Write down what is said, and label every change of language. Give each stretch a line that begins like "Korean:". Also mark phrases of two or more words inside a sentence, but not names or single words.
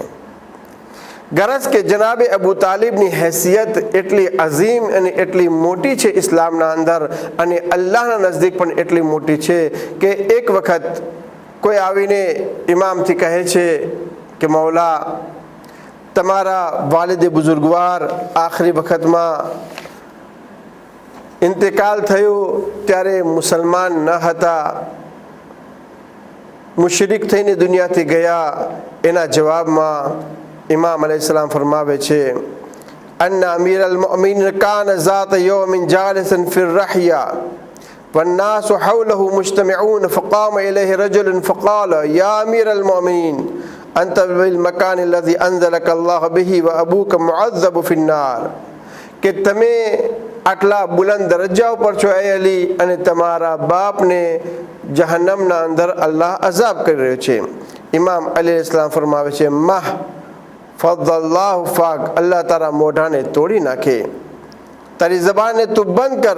Gujarati: ગરજ કે જનાબે અબુ તાલિબની હૈસિયત એટલી અઝીમ અને એટલી મોટી છે ઇસ્લામના અંદર, અને અલ્લાહના નજદીક પણ એટલી મોટી છે કે એક વખત કોઈ આવીને ઇમામથી કહે છે કે મૌલા, તમારા વાલિદ બુઝુર્ગવાર આખરી વખતમાં ઇન્તકાલ થયો ત્યારે મુસલમાન ન હતા, મુશરિક થઈને દુનિયાથી ગયા. એના જવાબમાં ઇમામ અલૈહિસ્સલામ ફરમાવે છે,
Arabic: أن أمير المؤمنين كان ذات يوم جالسا في الرحيا والناس حوله مجتمعون فقام إليه رجل فقال يا أمير المؤمنين أنت بالمكان الذي أنزلك الله به وأبوك معذب في النار.
Gujarati: કે તમે આટલા બુલંદ દરજ્જા ઉપર છો એ અલી, અને તમારા બાપને જહન્નમના અંદર અલ્લાહ અઝાબ કરી રહ્યો છે. ઇમામ અલી ઇસ્લામ ફરમાવે છે,
Arabic: ماه فض الله فاك,
Gujarati: અલ્લાહ તારા મોઢાને તોડી નાખે, તારી જબાનને તું બંધ કર.